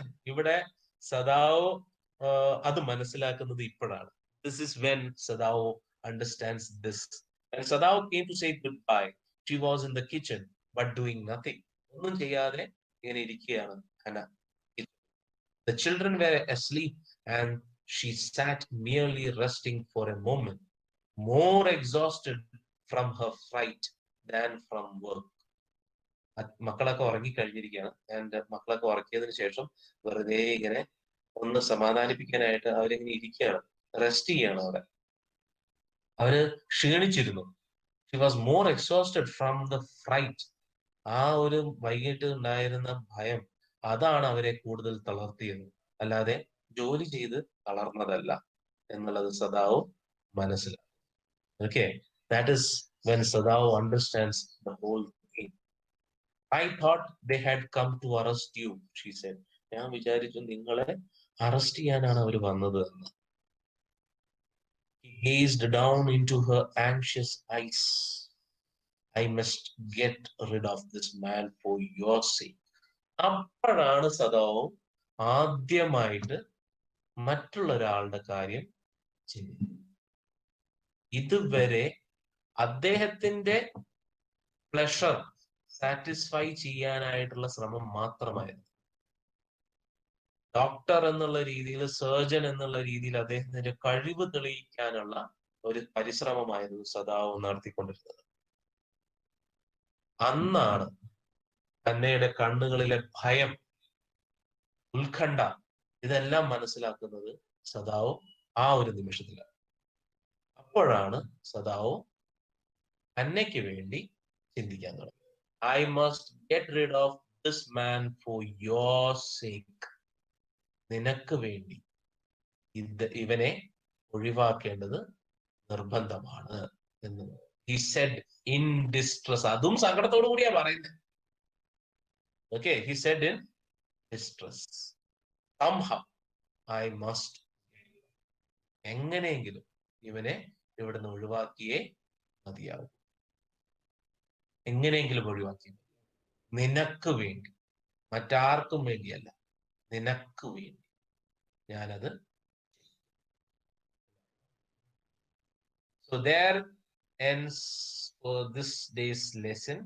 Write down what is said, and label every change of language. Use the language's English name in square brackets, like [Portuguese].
[Malayalam] ഇവിടെ സദാവ് അത് മനസ്സിലാക്കുന്നത് ഇപ്പോഴാണ്. [English] This is when Sadao understands this. And Sadao came to say goodbye. She was in the kitchen, but doing nothing. [Malayalam] ഒന്നും ചെയ്യാതെ ഇങ്ങനെ ഇരിക്കുകയാണ് Hana. [English] The children were asleep, and she sat merely resting for a moment, more exhausted from her fright than from work. [Malayalam] മക്കളൊക്കെ ഉറങ്ങിക്കഴിഞ്ഞിരിക്കുകയാണ്. And മക്കളൊക്കെ ഉറക്കിയതിനു ശേഷം വെറുതെ ഇങ്ങനെ ഒന്ന് സമാധാനിപ്പിക്കാനായിട്ട് അവരിങ്ങനെ ഇരിക്കുകയാണ്, റെസ്റ്റ് ചെയ്യാണ് അവിടെ. അവര് ക്ഷീണിച്ചിരുന്നു. [English] She was more exhausted from the fright. [Malayalam] ആ ഒരു വൈകിട്ട് ഉണ്ടായിരുന്ന ഭയം, അതാണ് അവരെ കൂടുതൽ തളർത്തിയത്, അല്ലാതെ ജോലി ചെയ്ത് തളർന്നതല്ല എന്നുള്ളത് സദാവ് മനസ്സിലാക്കും. [English] Okay, that is when Sadao understands the whole thing. I thought they had come to arrest you, she said. [Malayalam] ഞാൻ വിചാരിച്ചു നിങ്ങളെ അറസ്റ്റ് ചെയ്യാനാണ് അവർ വന്നത് എന്ന്. [English] He gazed down into her anxious eyes. I must get rid of this man for your sake. [Malayalam] അപ്പോഴാണ് സദാവും ആദ്യമായിട്ട് മറ്റുള്ള ഒരാളുടെ കാര്യം ചിന്തിക്കുന്നത്. ഇതുവരെ അദ്ദേഹത്തിന്റെ പ്ലഷർ സാറ്റിസ്ഫൈ ചെയ്യാനായിട്ടുള്ള ശ്രമം മാത്രമായിരുന്നു. ഡോക്ടർ എന്നുള്ള രീതിയിൽ, സർജൻ എന്നുള്ള രീതിയിൽ അദ്ദേഹത്തിന്റെ കഴിവ് തെളിയിക്കാനുള്ള ഒരു പരിശ്രമമായിരുന്നു സദാവ് നടത്തിക്കൊണ്ടിരുന്നത്. അന്നാണ് തന്നെയുടെ കണ്ണുകളിലെ ഭയം, ഉത്കണ്ഠ, ഇതെല്ലാം മനസ്സിലാക്കുന്നത് സദാവ് ആ ഒരു നിമിഷത്തിലാണ്. അപ്പോഴാണ് സദാവ് അന്നയ്ക്ക് വേണ്ടി ചിന്തിക്കാൻ തുടങ്ങി. [English] I must get rid of this man for your sake. [Malayalam] നിനക്ക് വേണ്ടി ഇവനെ ഒഴിവാക്കേണ്ടത് നിർബന്ധമാണ് എന്ന്. [English] He said in distress. [Malayalam] അതും സങ്കടത്തോടു കൂടിയാ പറയുന്നത്. [English] Okay, he said in distress. Somehow I must. [Malayalam] എങ്ങനെയെങ്കിലും ഇവനെ ഇവിടുന്ന് ഒഴിവാക്കിയേ മതിയാവും. എങ്ങനെയെങ്കിലും ഒഴിവാക്കി, നിനക്ക് വേണ്ടി, മറ്റാർക്കും വേണ്ടിയല്ല, നിനക്ക് വേണ്ടി ഞാനത്. [English] So there ends for this day's lesson.